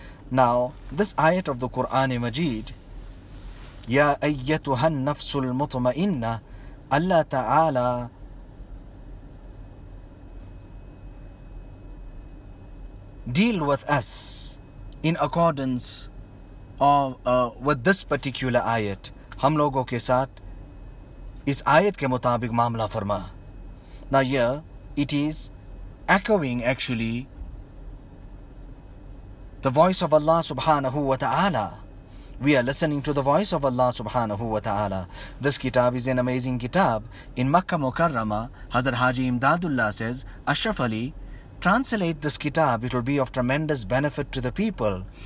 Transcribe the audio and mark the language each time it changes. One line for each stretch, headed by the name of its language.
English: Now, this ayat of the Quran Majid,
Arabic: Ya ayyatuhan nafsul mutma'inna,
English: Allah Ta'ala deal with us in accordance with this particular ayat.
Hindi: हम लोगों के साथ इस आयत के मुताबिक मामला फरमा.
English: Now here it is echoing actually the voice of Allah subhanahu wa ta'ala. We are listening to the voice of Allah subhanahu wa ta'ala. This kitab is an amazing kitab. In Makkah Mukarrama, Hazrat Haji Imdadullah says, Ashraf Ali, translate this kitab, it will be of tremendous benefit to the people.